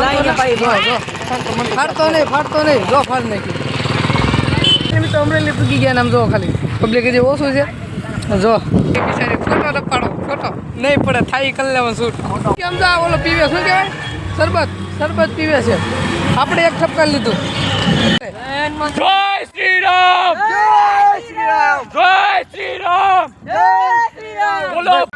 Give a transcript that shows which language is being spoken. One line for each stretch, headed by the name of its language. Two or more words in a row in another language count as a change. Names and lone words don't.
Gujarati: ફાડતો નહીં જો ફાડ નાખ્યું મિત્રો અમરેલી પૂગી ગયા ને આમ જો ખાલી પબ્લિક હજી ઓછું છે જો બિચારી ફોટો પાડો ફોટો નહીં પડે થાઈ કરી લેવાનું શૂટ કેમ જો ઓલો પીવે શું કહેવાય શરબત પીવે છે આપણે એક ઠપકા લીધું
Hindi: जय श्री राम जय श्री राम जय श्री राम जय श्री राम बोलो।